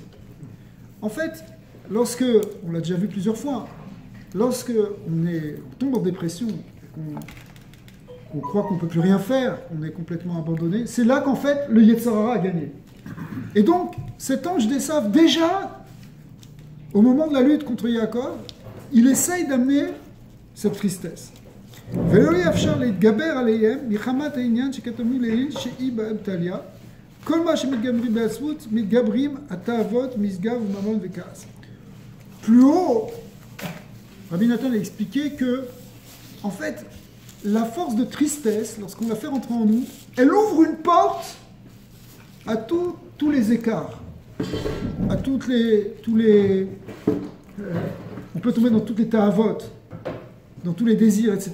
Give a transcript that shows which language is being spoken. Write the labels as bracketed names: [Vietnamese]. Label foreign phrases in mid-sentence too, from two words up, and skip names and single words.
[French] En fait, on l'a déjà vu plusieurs fois, lorsque on tombe en dépression, qu'on croit qu'on ne peut plus rien faire, on est complètement abandonné, c'est là qu'en fait le [Hebrew] יצר הרע [French] a gagné. Et donc, cet ange d'Esav, déjà, au moment de la lutte contre Yaakov, il essaye d'amener cette tristesse. [Hebrew] ולא יאפשר להתגבר עליהם מחמת העניין שכתבנו לעיל שהיא באבטליה. כל מה שמתגברים בעצמות, מתגברים התאוות, משגב וממון וכעס. [French] Plus haut, Rabbi Nathan a expliqué que, en fait, la force de tristesse, lorsqu'on la fait rentrer en nous, elle ouvre une porte à tous les écarts, à tous les on peut tomber dans toutes les ta'avot, dans tous les désirs, etc.